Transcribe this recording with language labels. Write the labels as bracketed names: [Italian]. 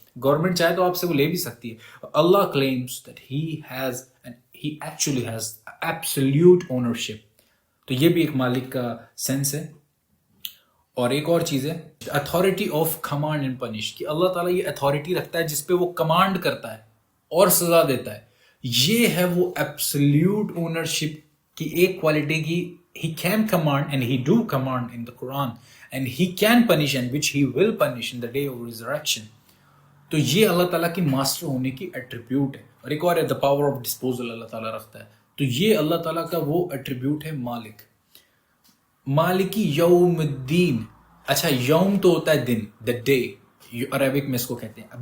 [Urdu] Government چاہے تو آپ سے وہ لے بھی سکتی ہے. اللہ [English] claims that he actually has absolute ownership. [Urdu] تو یہ بھی ایک مالک کا سینس ہے. اور ایک اور چیز ہے [English] authority of command and punish, [Urdu] کہ اللہ تعالیٰ یہ اتھارٹی رکھتا ہے جس پہ وہ کمانڈ کرتا ہے اور سزا دیتا ہے. یہ ہے وہ ایبسلیوٹ اونرشپ کی ایک کوالٹی کی. [English] He can command and he do command in the Quran and he can punish and which he will punish in the day of resurrection. [Urdu] تو یہ اللہ تعالیٰ کی ماسٹر ہونے کی ایٹریبیوٹ ہے. اور ایک اور ہے [English] the power of disposal [Urdu] اللہ تعالیٰ رکھتا ہے. تو یہ اللہ تعالیٰ کا وہ ایٹریبیوٹ ہے مالک. مالکی یوم الدین. اچھا یوم تو ہوتا ہے دن، the day، عربک میں اس کو کہتے ہیں.